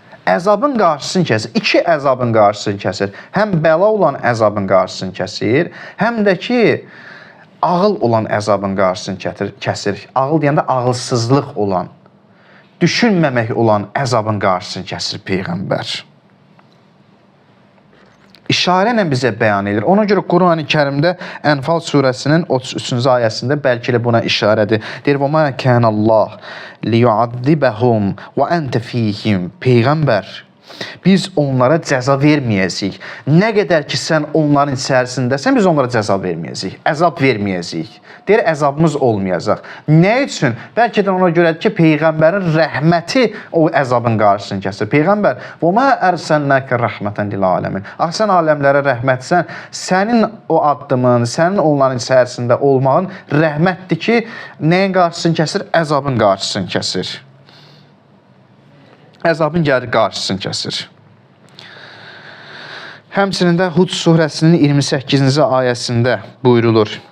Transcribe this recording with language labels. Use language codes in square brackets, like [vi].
[az] Əzabın qarşısını kəsir. İki əzabın qarşısını kəsir. Həm bəla olan əzabın qarşısını kəsir, həm də ki, ağıl olan əzabın qarşısını kəsir. Ağıl deyəndə ağılsızlıq olan, düşünməmək olan əzabın qarşısını kəsir Peyğəmbər. İşarə ilə bizə bəyan edir. Ona görə Qurani Kərimdə Ənfal surəsinin 33-cü ayəsində bəlkə də buna işarədir. Deyir, [ar] وَمَا كَانَ اللّٰهِ لِيُعَذِّبَهُمْ وَأَنْتَ فِيهِمْ. Peyğəmbər, [az] Biz onlara cəza verməyəcəyik. Nə qədər ki, sən onların içərisindəsən, biz onlara cəza verməyəcəyik. Əzab verməyəcəyik. Deyir, əzabımız olmayacaq. Nə üçün? Bəlkə də ona görədir ki, Peyğəmbərin rəhməti o əzabın qarşısını kəsir. [ar] Peyğəmbər, وَمَا أَرْسَلْنَاكَ رَحْمَةً لِلْعَالَمِينَ. [az] Sən aləmlərə rəhmətsən, sənin o addımın, sənin onların içərisində olmağın rəhmətdir ki, nəyin qarşısını kəsir? Əzabın qarşısını kəsir. Əzabın gəlir qarşısını kəsir. Həmçinin də Hud surəsinin 28-ci ayəsində buyurulur.